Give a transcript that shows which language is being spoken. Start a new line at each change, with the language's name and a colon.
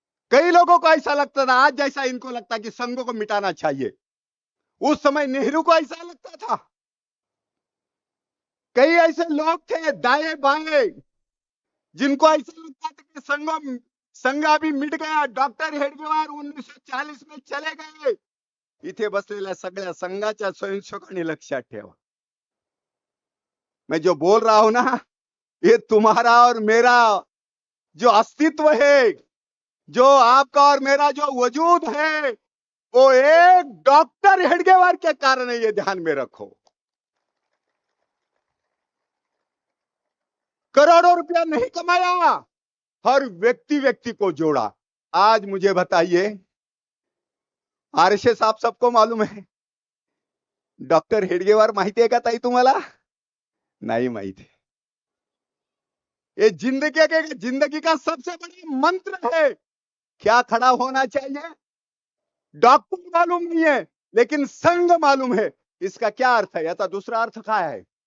Hindi: कई लोगों को ऐसा लगता था, आज जैसा इनको लगता कि संघ को मिटाना चाहिए, उस समय नेहरू को ऐसा लगता था. कई ऐसे लोग थे दाएं बाएं जिनको ऐसा लगता था कि संघ अभी मिट गया. डॉक्टर हेडगेवार 1940 में चले गए.
Marathi: इथे बसलेल्या सगळ्या संघाच्या स्वयंसेवकांनी लक्षात ठेवा,
Hindi: मैं जो बोल रहा हूं ना, ये तुम्हारा और मेरा जो अस्तित्व है, जो आपका और मेरा जो वजूद है, वो एक डॉक्टर हेडगेवार के कारण है, ये ध्यान में रखो। करोड़ों रुपया नहीं कमाया, हर व्यक्ति व्यक्ति को जोड़ा। आज मुझे बताइए, आरएसएस आप सबको मालूम है, डॉक्टर हेडगेवार
Marathi: माहिती आहे का ताई तुम्हाला? नहीं माहिती।
Hindi: ये जिंदगी का सबसे बड़ा मंत्र है। क्या खड़ा होना चाहिए? डॉक्टर मालूम नहीं है, लेकिन संघ मालूम है। इसका क्या अर्थ है? याचा दूसरा अर्थ क्या है?